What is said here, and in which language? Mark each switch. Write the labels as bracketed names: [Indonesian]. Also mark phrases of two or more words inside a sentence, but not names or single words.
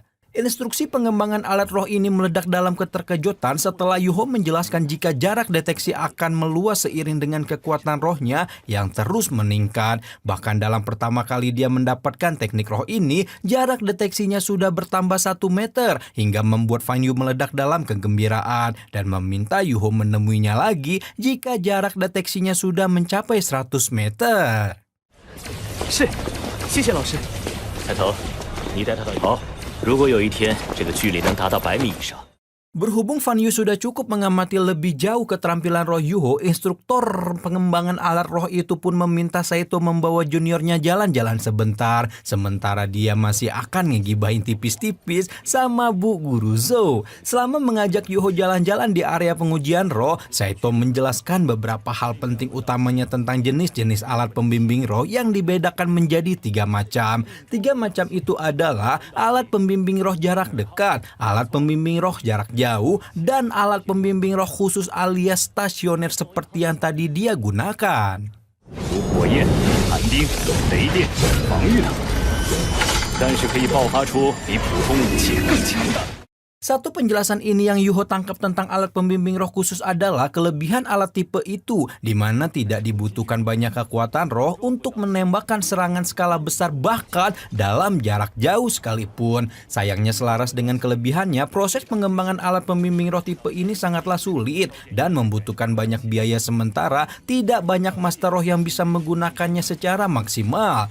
[Indonesian] Instruksi pengembangan alat roh ini meledak dalam keterkejutan setelah Yuho menjelaskan jika jarak deteksi akan meluas seiring dengan kekuatan rohnya yang terus meningkat. Bahkan dalam pertama kali dia mendapatkan teknik roh ini, jarak deteksinya sudah bertambah 1 meter hingga membuat Fan Yu meledak dalam kegembiraan dan meminta Yuho menemuinya lagi jika jarak deteksinya sudah mencapai 100 meter. [Chinese] 是，谢谢老师。菜头，你带他到好。如果有一天这个距离能达到100米以上， [Indonesian] Berhubung Fan Yu sudah cukup mengamati lebih jauh keterampilan roh Yuho, instruktur pengembangan alat roh itu pun meminta Saito membawa juniornya jalan-jalan sebentar, sementara dia masih akan ngegibahin tipis-tipis sama Bu Guru Zou. Selama mengajak Yuho jalan-jalan di area pengujian roh, Saito menjelaskan beberapa hal penting utamanya tentang jenis-jenis alat pembimbing roh yang dibedakan menjadi 3 macam. 3 macam itu adalah alat pembimbing roh jarak dekat, alat pembimbing roh jarak jauh, dan alat pembimbing roh khusus alias stasioner seperti yang tadi dia gunakan. [Chinese] 如火焰、寒冰、雷电、防御等，但是可以爆发出比普通武器更强的。 [Indonesian] Satu penjelasan ini yang Yuho tangkap tentang alat pembimbing roh khusus adalah kelebihan alat tipe itu, di mana tidak dibutuhkan banyak kekuatan roh untuk menembakkan serangan skala besar bahkan dalam jarak jauh sekalipun. Sayangnya selaras dengan kelebihannya, proses pengembangan alat pembimbing roh tipe ini sangatlah sulit dan membutuhkan banyak biaya sementara tidak banyak master roh yang bisa menggunakannya secara maksimal.